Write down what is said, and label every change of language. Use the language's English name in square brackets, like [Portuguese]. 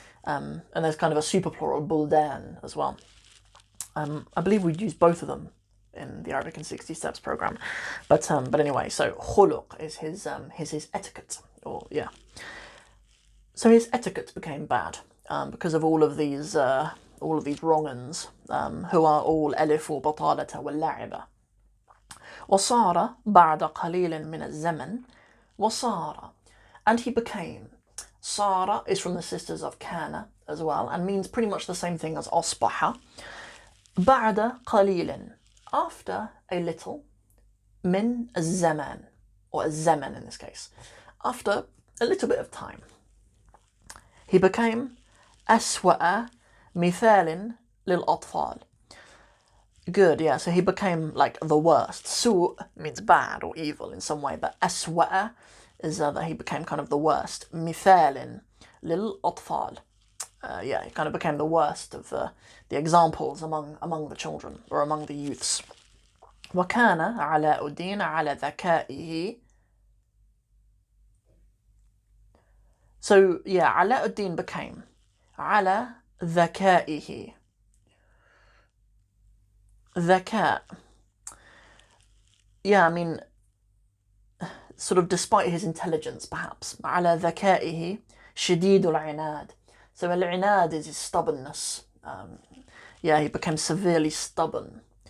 [English] And there's kind of a super plural, buldan, as well. I believe we'd use both of them in the Arabic in 60 Steps program. But anyway, so khuluq is his etiquette, So his etiquette became bad because of all of these wrong-uns, who are all [Arabic] ألف وبطالة واللعبة. وصار بعد قليل من الزمن وصار, [English] and he became. Sara is from the sisters of Kana as well, and means pretty much the same thing as أصبح. [Arabic] بعد قليل, [English] after a little, [Arabic] من الزمان, [English] or الزمن in this case, after a little bit of time. He became [Arabic] أسوأ مثال للأطفال. [English] Good, yeah, so he became like the worst. Su means bad or evil in some way, but أسوأ is that he became kind of the worst. [Arabic] مثال للأطفال. [English] He kind of became the worst of the examples among the children, or among the youths. [Arabic] وكان علاء الدين على ذكائه. [English] So, علاء الدين became [Arabic] على ذكائه. ذكاء. [English] I mean, sort of despite his intelligence, perhaps. [Arabic] على ذكائه, شديد العناد. [English] So al-inad is his stubbornness. He became severely stubborn.